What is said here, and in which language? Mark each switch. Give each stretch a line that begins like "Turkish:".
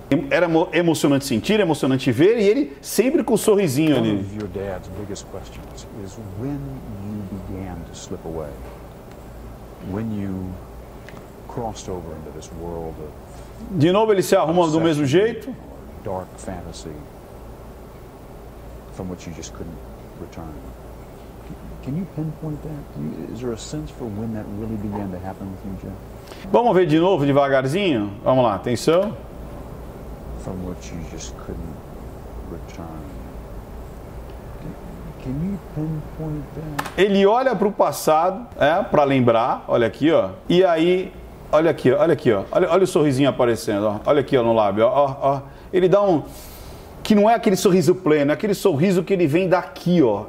Portuguese: Era emocionante sentir, emocionante ver, e ele sempre com um sorrisinho ali.
English: One of your dad's biggest questions is when you began to slip away, when you crossed over into this world of
Portuguese: De novo ele se arruma do mesmo jeito.
English: dark fantasy from which you just couldn't return. Can you pinpoint that? Is there a sense for when that really began to happen with you, Jeff?
Portuguese: Vamos ver de novo devagarzinho? Vamos lá, atenção.
English: From which you just couldn't return. Can you pinpoint that?
Portuguese: Ele olha para o passado, para lembrar, olha aqui, ó. E aí, olha aqui, ó. Olha o sorrisinho aparecendo, ó. Olha aqui, ó, no lábio, ó. Ele dá um que não é aquele sorriso pleno, é aquele sorriso que ele vem daqui, ó.